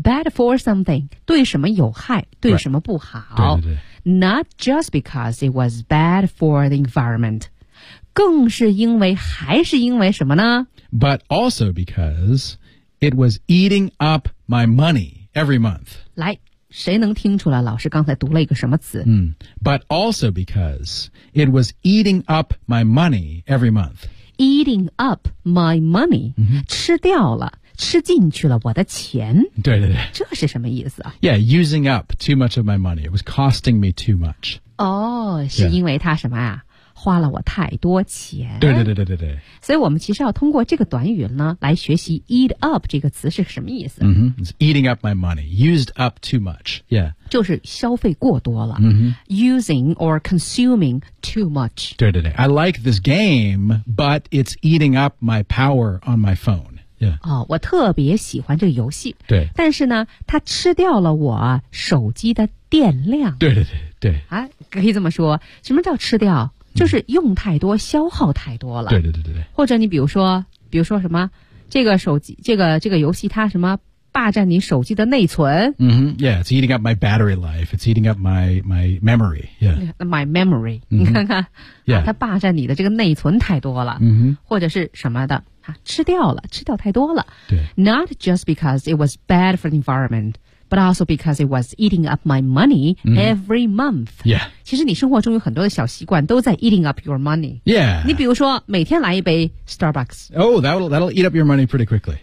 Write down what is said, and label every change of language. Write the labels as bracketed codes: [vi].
[en] Bad for something [zh] 对什么有害对什么不好、 right. 对对对 [en] Not just because it was bad for the environment [zh] 更是因为还是因为什么呢 [en] But also becauseIt was eating up my money every month. [zh] 来，谁能听出来老师刚才读了一个什么词？ [en] 嗯，But also because it was eating up my money every month. Eating up my money,、 mm-hmm. [zh] 吃掉了。吃进去了我的钱对对对这是什么意思啊 [en] Yeah, using up too much of my money. It was costing me too much. [zh] 哦、oh, 是因为它什么啊、 [en] yeah. [zh] 花了我太多钱。对对对对对对。所以我们其实要通过这个短语呢来学习 eat up 这个词是什么意思。 [en] Mm-hmm. It's eating up my money. Used up too much. Yeah. [zh] 就是消费过多了。 [en] Mm-hmm. Using or consuming too much. [zh] 对对对。 [en] I like this game, but it's eating up my power on my phone. Yeah. [zh] 哦，我特别喜欢这个游戏。对，但是呢，它吃掉了我手机的电量。对对对对。啊，可以这么说，什么叫吃掉？就是用太多，消耗太多了。对对对对对。或者你比如说什么，这个手机，这个游戏它什么霸占你手机的内存？ [en] 嗯、mm-hmm. ，Yeah, it's eating up my battery life. It's eating up my memory. Yeah, my memory.、Mm-hmm. [zh] 你看看， [en] yeah. [zh] 啊，它霸占你的这个内存太多了。嗯哼，或者是什么的。吃掉了，吃掉太多了。对。 [en] Not just because it was bad for the environment, but also because it was eating up my money、mm. every month. Yeah. [zh] 其实你生活中有很多的小习惯都在 [en] eating up your money. Yeah. [zh] 你比如说每天来一杯 Starbucks. [en] Oh, that'll eat up your money pretty quickly.